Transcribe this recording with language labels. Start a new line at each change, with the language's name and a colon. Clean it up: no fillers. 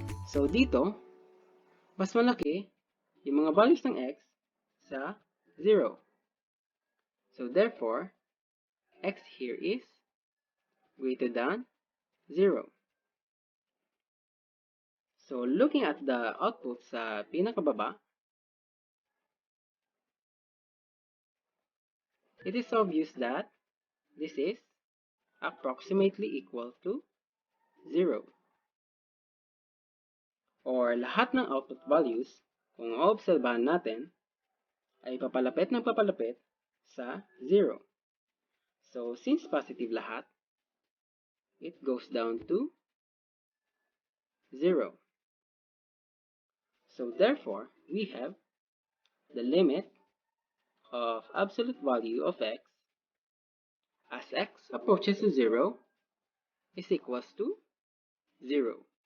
Filipino: So dito, mas malaki yung mga values ng x sa 0.
English: So therefore, x here is greater than 0. So looking at the output
Filipino: sa pinakababa,
English: it is obvious that this is approximately equal to 0.
Filipino: Or lahat ng output values, kung maobserbahan natin, ay papalapit ng papalapit sa 0.
English: So since positive lahat, it goes down to 0. So therefore, we have the limit of absolute value of x as x approaches to 0 is equals to 0.